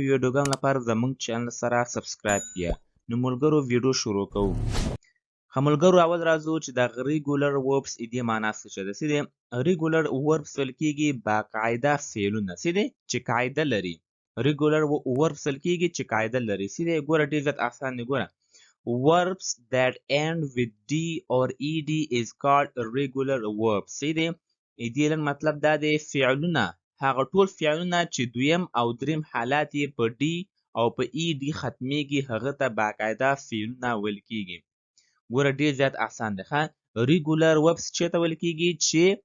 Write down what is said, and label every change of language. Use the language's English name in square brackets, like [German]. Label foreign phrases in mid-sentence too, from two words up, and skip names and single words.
[Pashto] ویډیوګانو لپاره زموږ چینل سره سبسکرایب کړئ نو ملګرو ویډیو شروع کوو ملګرو اول راځو چې د [English] regular verbs [Pashto] دې معنا څه ده چې د [English] regular verbs [Pashto] ویل کېږي باقاعده فعلونه چې دي چې قاعده لري [English] regular verbs [Pashto] ویل کېږي چې قاعده لري چې د ګوره ډېر زیات اسان دی ګوره [English] verbs that end with d or ed is called regular verbs [Pashto] چې دی دې مطلب دا دی فعلونه هغه ټول فعلونه چې دویم او دریم حالات یې په d او په ed ختمیږي هغه ته باقاعده فعلونه ویل کېږي ګوره ډیر زیات اسان دی ښه [English] regular verbs [Pashto] چېرته ویل کېږي چې